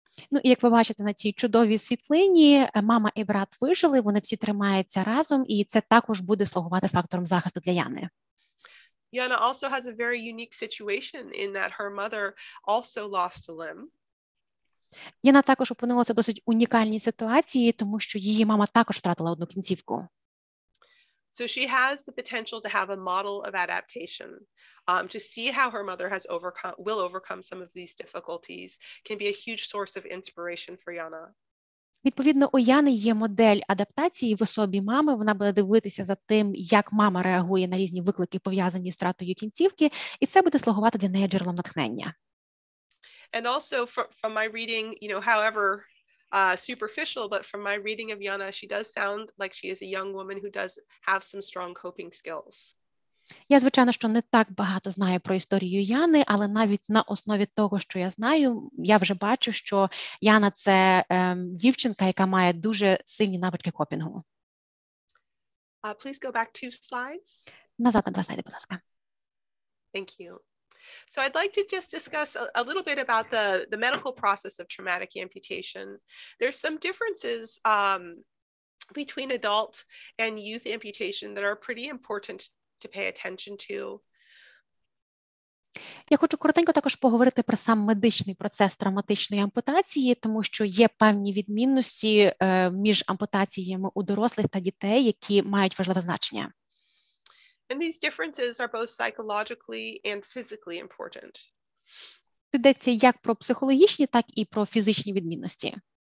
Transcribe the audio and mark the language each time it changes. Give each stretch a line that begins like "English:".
Ukrainian: Ну, і як ви бачите на цій чудовій світлині, мама і брат вижили, вони всі тримаються разом, і це також буде слугувати фактором захисту для Яни.
English: Yana also has a very unique situation in that her mother also lost a limb.
Ukrainian: Яна також опинилася в досить унікальній ситуації, тому що її мама також втратила одну кінцівку.
English: So she has the potential to have a model of adaptation. To see how her mother will overcome some of these difficulties can be a huge source of inspiration for Yana.
Ukrainian: Відповідно, у Яни є модель адаптації в особі мами. Вона буде дивитися за тим, як мама реагує на різні виклики, пов'язані з втратою кінцівки, і це буде слугувати для неї джерелом натхнення.
English: And also from my reading, however superficial, but from my reading of Yana, she does sound like she is a young woman who does have some strong coping skills.
Ukrainian: Я, звичайно, що не так багато знаю про історію Яни, але навіть на основі того, що я знаю, я вже бачу, що Яна – це дівчинка, яка має дуже сильні навички копінгу.
English: Please go back 2 slides.
Ukrainian: Назад на 2 слайди, будь ласка.
English: Thank you. So I'd like to just discuss a little bit about the medical process of traumatic amputation. There's some differences between adult and youth amputation that are pretty important to pay attention to.
Ukrainian: Я хочу коротенько також поговорити про сам медичний процес травматичної ампутації, тому що є певні відмінності між ампутаціями у дорослих та дітей, які мають важливе значення.
English: And these differences are both psychologically and physically important.
Ukrainian: Йдеться як про психологічні, так і про фізичні відмінності.